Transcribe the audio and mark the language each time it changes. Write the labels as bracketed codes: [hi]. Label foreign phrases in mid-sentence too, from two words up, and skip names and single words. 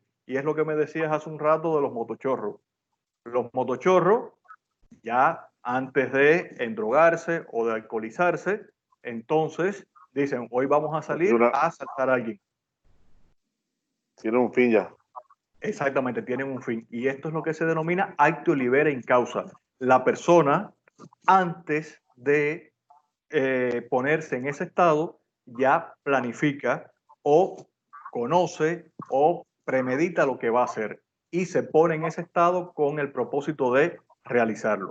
[es] Y es lo que me decías hace un rato de los motochorros. Los motochorros, ya antes de endrogarse o de alcoholizarse, entonces dicen, hoy vamos a salir a asaltar a alguien. Tiene un fin ya. Exactamente, tienen un fin. Y esto es lo que se denomina [la] actio libera in causa. [es] La persona, antes de ponerse en ese estado, ya planifica o conoce o premedita lo que va a hacer y se pone en ese estado con el propósito de realizarlo.